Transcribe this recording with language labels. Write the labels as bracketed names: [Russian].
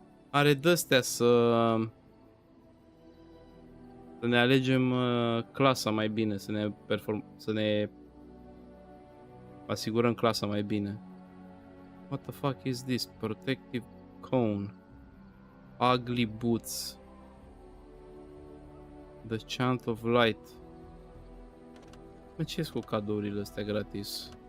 [Romanian] Are de-astea să ne alegem clasa mai bine, să ne asigurăm clasa mai bine. [English] What the fuck is this? Protective cone. Ugly boots. The Chant of Light. [Romanian] Mă, ce-s cu cadourile astea gratis?